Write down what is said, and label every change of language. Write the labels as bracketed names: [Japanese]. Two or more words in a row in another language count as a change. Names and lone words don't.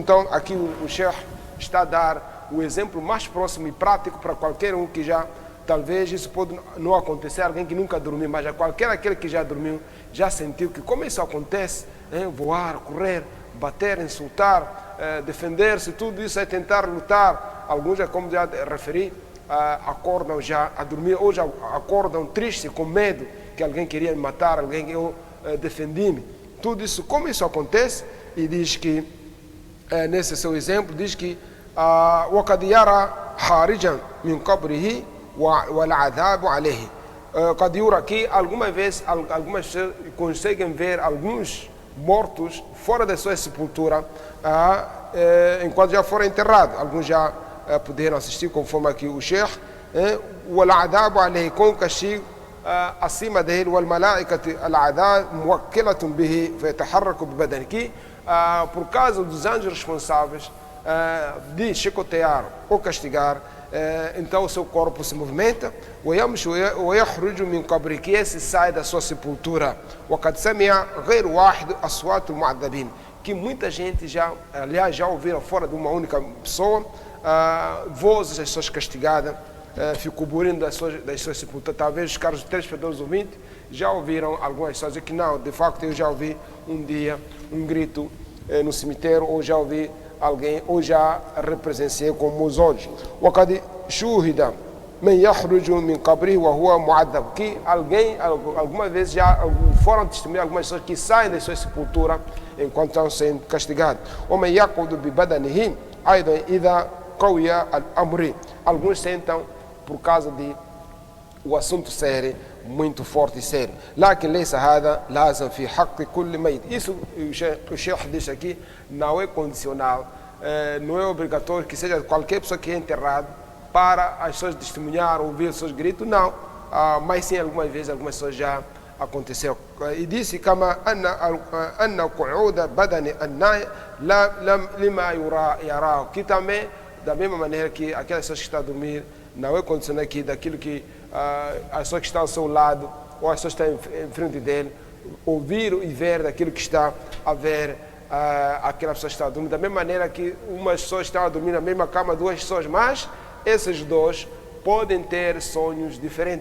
[Portuguese] Então aqui o Sheikh está a dar o exemplo mais próximo e prático para qualquer um que já, talvez isso pode não acontecer, alguém que nunca dormiu, mas aquele que já dormiu, já sentiu que como isso acontece, voar, correr, bater, insultar, defender-se, tudo isso é tentar lutar. Alguns, como já referi, acordam já a dormir, ou já acordam tristes, com medo que alguém queria me matar, alguém que eu defendi-me. Tudo isso, como isso acontece, e diz que, nesse seu exemplo, diz que [Arabic] وَقَدْ يَرَى خَارِجًا مِنْ قَبْرِهِ وَالْعَذَابُ عَلَيْهِ. قد يرى, [Portuguese] que algumas vezes algumas pessoas conseguem ver alguns mortos fora da sua sepultura, enquanto já foram enterrados. Alguns já puderam assistir, conforme aqui o Sheikh, [Arabic] وَالْعَذَابُ عَلَيْهِ, [Portuguese] com castigo acima dele, [Arabic] وَالْمَلَائِكَةِ الْعَذَابُ مُوَكِّلَةٌ بِهِ فَيَتَحَرَّكُ بِبَدَنِهِ, [Portuguese] que por causa dos anjos responsáveis de chicotear ou castigar, então o seu corpo se movimenta, [Arabic] ويخرج من قبره, [Portuguese] que esse sai da sua sepultura, [Arabic] وقد سمع غير واحد أصوات المعذبين, [Portuguese] que muita gente já, aliás, já ouviram fora de uma única pessoa, vozes das pessoas castigadas, ficou burlando das suas sepulturas. Talvez os caros telespectadores ouvintes já ouviram algumas pessoas dizer que não, de facto eu já ouvi um dia um grito no cemitério, ou já ouvi alguém, ou já represenciei com meus olhos. [Arabic] وقد شوهد من يخرج من قبره وهو معذب, [Portuguese] que alguém, alguma vez já foram testemunhar algumas pessoas que saem da sua sepultura enquanto estão sendo castigados. [Arabic] ومن يقعد ببدنه أيضا إذا قوي الأمر, [Portuguese] alguns sentam por causa de o assunto sério, muito forte e sério. [Arabic] لكن ليس هذا لازم في حق كل ميت. [Portuguese] Isso o Sheikh diz aqui, não é condicional, não é obrigatório que seja qualquer pessoa que é enterrado para as pessoas testemunhar, ouvir os seus gritos, não. Mas sim, algumas vezes, algumas pessoas já aconteceu. E disse [Arabic] كما أن قعود بدن النائم لما يراه, [Portuguese] que também, da mesma maneira que aquelas pessoas que estão a dormir, não é condicional aqui daquilo que as pessoas que estão ao seu lado, ou as pessoas que estão em frente dele, ouvir e ver daquilo que está a ver aquela pessoa que está a dormir. Da mesma maneira que umas pessoas estão a dormir na mesma cama, duas pessoas, mas esses dois podem ter sonhos diferentes.